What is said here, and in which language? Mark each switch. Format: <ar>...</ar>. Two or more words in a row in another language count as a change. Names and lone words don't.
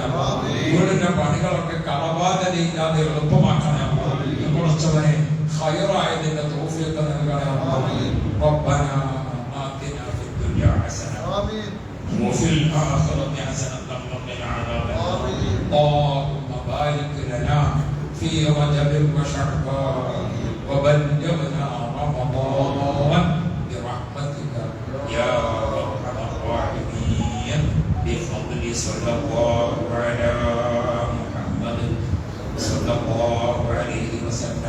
<ml>വീടിന്റെ പണികളൊക്കെ കടബാധ്യതയില്ലാതെ എളുപ്പമാക്കണേ. പടച്ചവനെ, ഖൈറായതിന്റെ തൗഫീഖ് നൽകണേ.</ml> <ar>ربنا آتنا في الدنيا حسنة وفي الآخرة حسنة وقنا عذابا. اللهم بارك لنا في رجب وشعبان وبلغنا رمضان برحمتك يا ارحم الراحمين بفضل صلى الله على محمد صلى الله عليه وسلم.</ar>